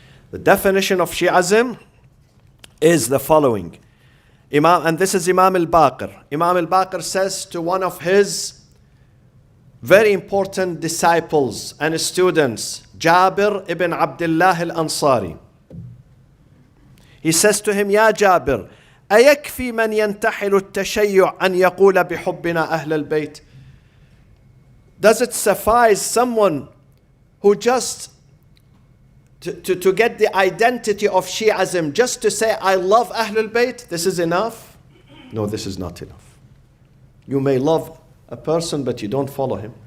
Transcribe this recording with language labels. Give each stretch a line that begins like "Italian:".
English: The definition of Shi'ism is the following. And this is Imam al-Baqir. Imam al-Baqir says to one of his very important disciples and students, Jabir ibn Abdullah al-Ansari. He says to him, Ya Jabir,
Arabic: أيكفي من ينتحل التشيع أن يقول بحبنا أهل البيت?
English: Does it suffice someone who just to get the identity of Shi'ism just to say, I love Ahlul Bayt? This is enough? No, this is not enough. You may love a person, but you don't follow him.